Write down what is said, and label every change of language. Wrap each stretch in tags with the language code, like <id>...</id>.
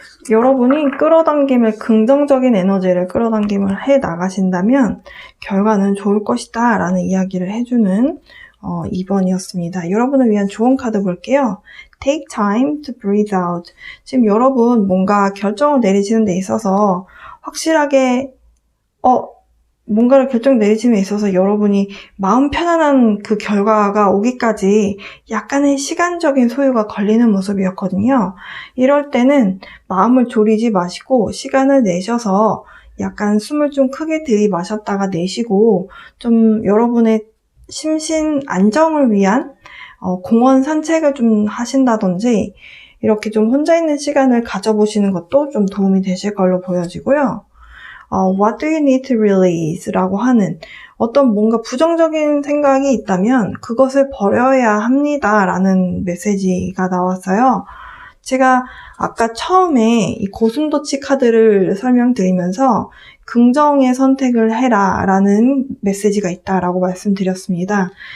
<ko>여러분이 긍정적인 에너지를 끌어당김을 해 나가신다면 결과는 좋을 것이다 라는 이야기를 해주는 2번이었습니다. 여러분을 위한 좋은 카드 볼게요.</ko> <en>Take time to breathe out.</en> <ko>지금 여러분 뭔가 결정을 내리시는 데 있어서 확실하게 뭔가를 내리심에 있어서 여러분이 마음 편안한 그 결과가 오기까지 약간의 시간적인 소요가 걸리는 모습이었거든요. 이럴 때는 마음을 졸이지 마시고 시간을 내셔서 약간 숨을 좀 크게 들이마셨다가 내쉬고 좀 여러분의 심신 안정을 위한 공원 산책을 좀 하신다든지 이렇게 좀 혼자 있는 시간을 가져보시는 것도 좀 도움이 되실 걸로 보여지고요.</ko> <en>What do you need to release?</en> <ko>라고 하는 어떤 뭔가 부정적인 생각이 있다면 그것을 버려야 합니다. 라는 메시지가 나왔어요. 제가 아까 처음에 이 고슴도치 카드를 설명드리면서 긍정의 선택을 해라 라는 메시지가 있다라고 말씀드렸습니다.</ko>